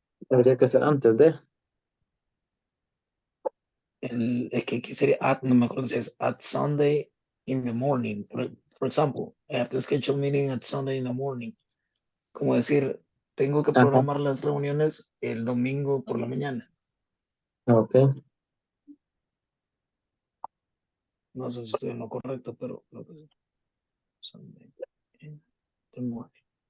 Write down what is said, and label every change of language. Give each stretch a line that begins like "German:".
Spanish: Debería que ser antes de. Es que aquí sería no me acuerdo si es
English: at Sunday in the morning. For example, I have to schedule meeting at Sunday in the morning.
Spanish: Como decir, tengo que programar las reuniones el domingo por la mañana. Ok. No sé si estoy en lo correcto, pero creo que sí.
English: Sunday in the morning.